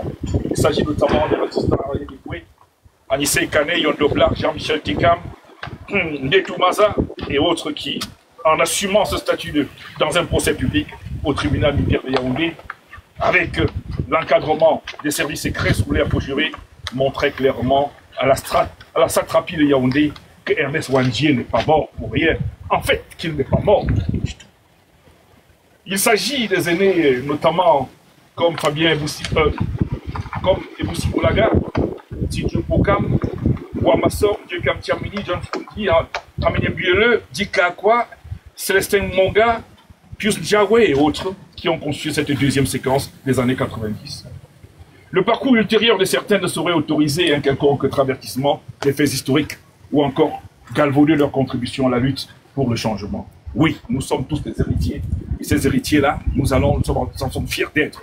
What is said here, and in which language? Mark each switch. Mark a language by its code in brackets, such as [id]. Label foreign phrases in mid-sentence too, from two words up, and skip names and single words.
[fr] Il s'agit notamment des résistants à Dikoué, Anissé Kane, Yondo Black, Jean-Michel Tikam, Netou Maza et autres qui, en assumant ce statut dans un procès public au tribunal militaire de Yaoundé, avec l'encadrement des services secrets sous l'air juré, montraient clairement à la satrapie de Yaoundé que Ernest Wandier n'est pas mort pour rien. En fait, qu'il n'est pas mort du tout. Il s'agit des aînés, notamment comme Fabien Eboussi, comme Eboussi Boulaga, Tidjo Pokam, Wamassor, Djekam Tiamini, John Fouki, Aminé Bieleux, Dika Akwa, Célestin Monga, Pius Djawé et autres qui ont conçu cette deuxième séquence des années 90. Le parcours ultérieur de certains ne saurait autoriser un quelconque travertissement des faits historiques ou encore galvauder leur contribution à la lutte pour le changement. Oui, nous sommes tous des héritiers. Et ces héritiers-là, nous sommes fiers d'être.